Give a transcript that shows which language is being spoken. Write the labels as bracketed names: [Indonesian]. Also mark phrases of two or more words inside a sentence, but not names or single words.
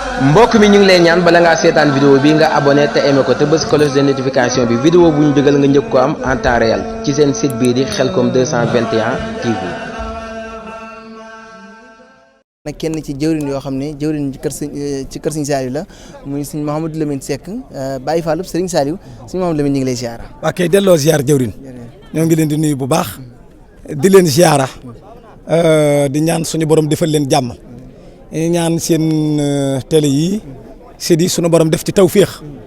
[Wolof] Mbokk mi, ñu ngi lay ñaan, bala ngaa seetaan vidéo bi, nga abonné te aimé ko, te bës [French] cloche de notification [Wolof] bi. Vidéo bu ñu dugal nga njëkk ko am [French] en temps réel [Wolof] ci seen site bii di Khelcom deux cent vingt et un T V. Nag kenn ci jëwriñ yoo xam ne jëwriñ ci kër sëñ, eh, ci kër sëñ Saliou la, muy sëñ Mouhamadou Lamine Seck, eh, Baye Fallou Serigne Saliou. Sëñ Mouhamadou Lamine, ñu ngi lay ziara. Waa kay, delloo ziar jëwriñ. Jërëjëf. Ñoo ngi leen di nuyu bu baax. Di leen ziara. Eh, di ñaan suñu borom defal leen jàmm. Ñaan seen, eh, télé yi, site yi, suñu borom def ci tawféex.